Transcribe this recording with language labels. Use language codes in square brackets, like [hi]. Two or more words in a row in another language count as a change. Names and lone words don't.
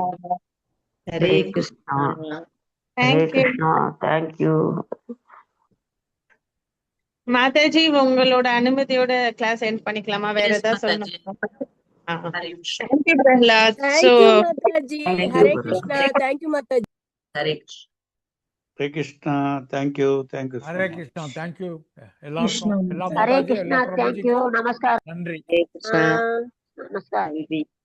[ta] ஹரே கிருஷ்ணா ஹரே தேங்க்யூ கிருஷ்ணா தேங்க்யூ மாதாஜி. உங்களோட அனுமதியோட கிளாஸ் எண்ட் பண்ணிக்கலாமா? வேற எஸ் ஏதாவது மாதாஜி. சொல்லணும்? ஹரே கிருஷ்ணா. தேங்க்யூ பிரகலாத். ஸோ தேங்க்யூ மாதாஜி. தேங்க்யூ ஹரே பிரபு கிருஷ்ணா. தேங்க்யூ மாதாஜி. ஹரே கிருஷ்ணா. [en] हरे कृष्णा thank you so [ta] ஹரே [en] मच [ta] கிருஷ்ணா, தேங்க்யூ कृष्ण எல்லாருக்கும், எல்லா ஹரே மாதாஜி, எல்லா கிருஷ்ணா தேங்க்யூ பிரபுஜிக்கும் நமஸ்காரம் நன்றி. हरे कृष्ण நமஸ்காரம் नंदी